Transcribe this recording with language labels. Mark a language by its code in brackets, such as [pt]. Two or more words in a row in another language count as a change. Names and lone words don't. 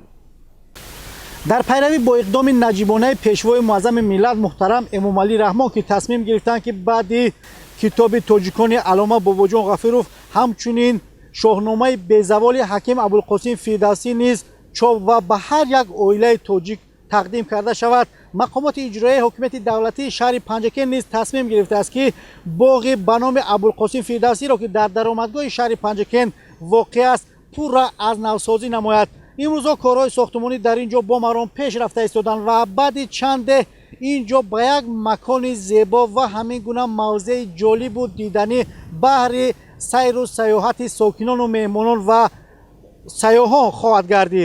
[tg] дар пайравӣ бо иқдоми наҷибонаи пешвои муаззами миллат муҳтарам Эмомалӣ Раҳмон ки тасмим гирифтанд ки баъди китоби тоҷикони алома Бобоҷон Ғафуров ҳамчунин шоҳномаи безаволи ҳаким Абулқосим Фирдавсӣ низ чоп ва ба ҳар як оилаи тоҷик тақдим карда шавад [fa] مقامات اجرایی حکومت دولتی شهر پنجکن نیز تصمیم گرفته است که باغ به نام ابوالقاسم فردوسی را که در درآمدگاه شهر پنجکن واقع است پور را از نوسازی نماید. امروزها کارهای ساختمانی در اینجا با مرام پیش رفته ایستادند و بعد چند اینجا به یک مکان زیبا و همین گونه موضع جالب و دیدنی بهر سیر و سیاحت ساکنان و مهمانان و سیاحان خواهد گردید.